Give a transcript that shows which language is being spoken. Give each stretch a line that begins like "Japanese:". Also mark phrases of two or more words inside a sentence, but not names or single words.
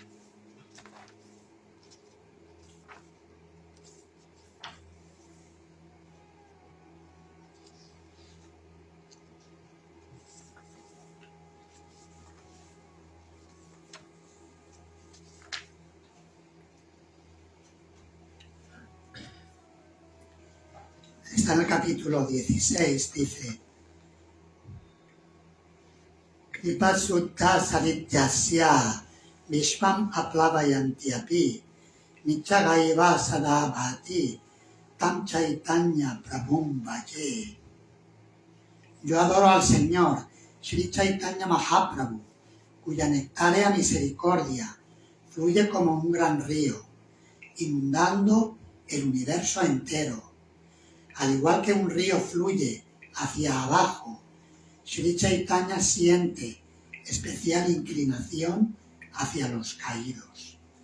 Spanish: Está en el capítulo 16, dice
Sanskrit: कृपासुधासरिद्यस्य विश्वमाप्लावयन्त्यपि नीचगैव सदा भाति तं चैतन्यप्रभुं भजे.
Spanish: Yo adoro al Señor, Sri Chaitanya Mahaprabhu, cuya nectárea misericordia fluye como un gran río, inundando el universo entero. Al igual que un río fluye hacia abajo, Sri Chaitanya siente especial inclinación hacia los caídos.